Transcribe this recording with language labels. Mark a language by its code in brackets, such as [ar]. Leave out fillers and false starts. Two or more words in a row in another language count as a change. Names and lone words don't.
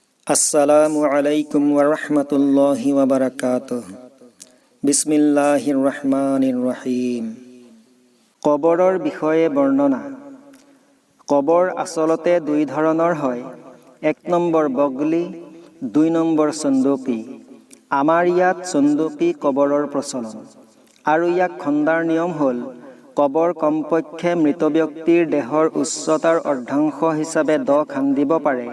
[ar] السلام عليكم ورحمة الله وبركاته. بسم الله الرحمن الرحيم. [as] কবৰৰ বিষয়ে বৰ্ণনা। কবৰ আচলতে দুই ধৰণৰ হয়। ১ নম্বৰ বগলি, ২ নম্বৰ চন্দুকী। আমাৰ ইয়াত চন্দুকী কবৰৰ প্ৰচলন। আৰু ইয়াক খন্দাৰ নিয়ম হ'ল কবৰ কমপক্ষে মৃত ব্যক্তিৰ দেহৰ উচ্চতাৰ অৰ্ধাংশ হিচাপে দ খান্দিব পাৰে।